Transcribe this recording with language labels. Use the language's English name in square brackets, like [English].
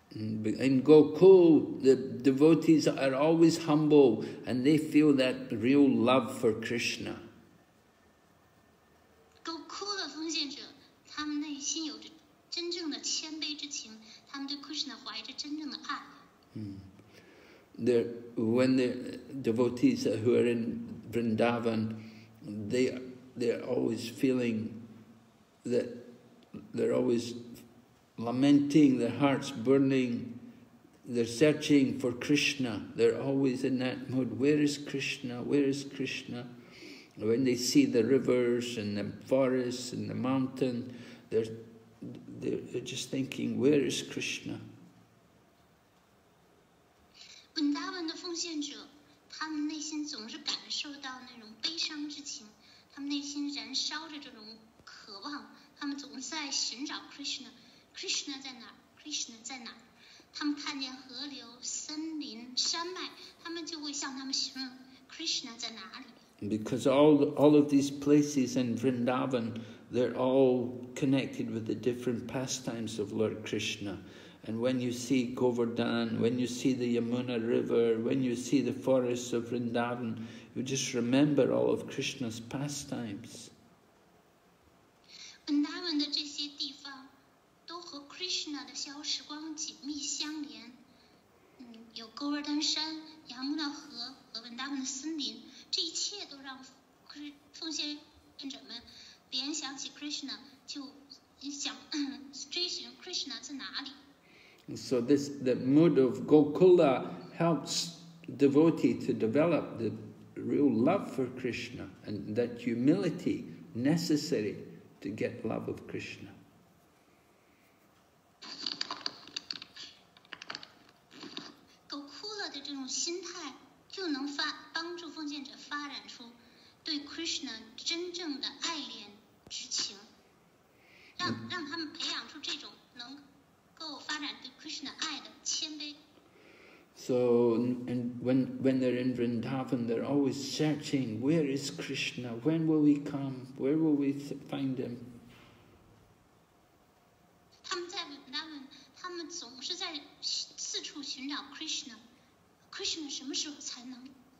[English] In Gokul, the devotees are always humble and they feel that real love for Krishna. [Chinese] Gokul 的奉献者，他们内心有着真正的谦卑之情，他们对 Krishna 怀着真正的爱。 [English] When the devotees who are in Vrindavan, they're always feeling that they're always lamenting, their hearts burning, they're searching for Krishna, they're always in that mood, where is Krishna, where is Krishna? When they see the rivers and the forests and the mountain, they're just thinking, where is Krishna? [Chinese] Vrindavan 的奉献者，他们内心总是感受到那种悲伤之情，他们内心燃烧着这种渴望，他们总是在寻找 Krishna。Krishna 在哪儿 ？Krishna 在哪儿？他们看见河流、森林、山脉，他们就会向他们询问 Krishna 在哪里。 [English] Because all of these places in Vrindavan, they're all connected with the different pastimes of Lord Krishna. And when you see Govardhan, when you see the Yamuna River, when you see the forests of Vrindavan, you just remember all of Krishna's pastimes. [Chinese] Vrindavan 的这些地方都和 Krishna 的小时光紧密相连。有 Govardhan 山、Yamuna 河和 Vrindavan 的森林，这一切都让奉献者们联想起 Krishna， 就想追寻 Krishna 在哪里。 [English] So the mood of Gokula helps devotee to develop the real love for Krishna and that humility necessary to get love of Krishna. [Chinese] Gokula 的这种心态就能帮助奉献者发展出对 Krishna 真正的爱恋之情，让他们培养出这种能够发展对 Krishna 爱的谦卑。 [English] So, and when they're in Vrindavan, they're always searching, where is Krishna? When will he come? Where will we find him? [Chinese] 他们在 Vrindavan， 他们总是在四处寻找 Krishna。Krishna 什么时候才能来？